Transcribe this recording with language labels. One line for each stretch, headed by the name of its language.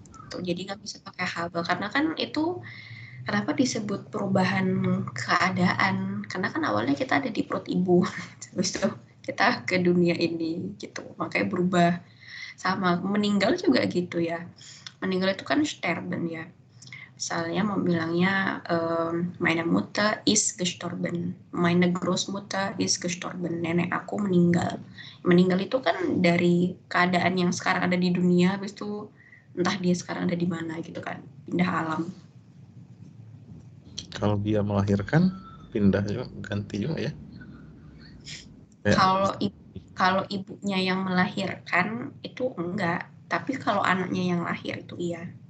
Indonesian: Tuh, jadi nggak bisa pakai habe karena kan itu kenapa disebut perubahan keadaan? Karena kan awalnya kita ada di perut ibu, terus itu kita ke dunia ini gitu, makanya berubah. Sama meninggal juga gitu ya. Meninggal itu kan sterben ya. Misalnya mau bilangnya
German: meine Mutter ist gestorben, meine Großmutter ist gestorben,
Indonesian: nenek aku meninggal. Meninggal itu kan dari keadaan yang sekarang ada di dunia, habis itu entah dia sekarang ada di mana gitu kan, pindah alam. Kalau dia melahirkan, pindah juga, ganti juga ya. Kalau ibunya yang melahirkan itu enggak, tapi kalau anaknya yang lahir itu iya.